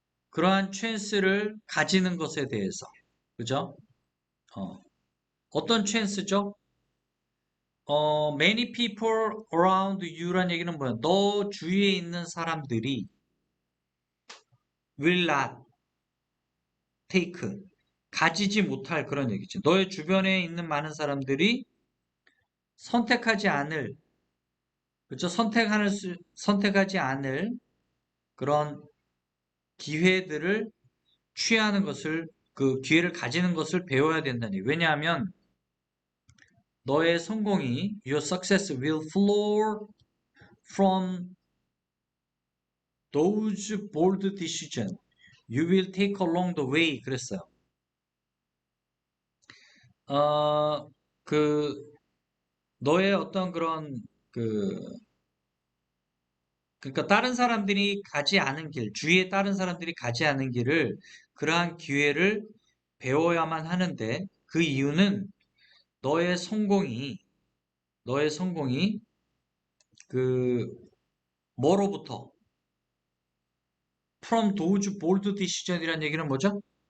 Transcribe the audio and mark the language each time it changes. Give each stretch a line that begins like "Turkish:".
Korean: 그러한 찬스를 가지는 것에 대해서. 그죠? 어, 어떤 찬스죠?
English: many people around you
Korean: 란 얘기는 뭐야? 너 주위에 있는 사람들이
English: will not take,
Korean: 가지지 못할 그런 얘기죠. 너의 주변에 있는 많은 사람들이 선택하지 않을, 그렇죠? 선택하지 않을 그런 기회들을 취하는 것을, 그 기회를 가지는 것을 배워야 된다니. 왜냐하면 너의 성공이
English: your success will flow from those bold decisions you will take along the way.
Korean: 그랬어요. 어, 그 너의 어떤 그런 그 그러니까 다른 사람들이 가지 않은 길, 주위에 다른 사람들이 가지 않은 길을 그러한 기회를 배워야만 하는데 그 이유는 너의 성공이 너의 성공이 그 뭐로부터
English: from those bold decision
Korean: 이라는 얘기는 뭐죠?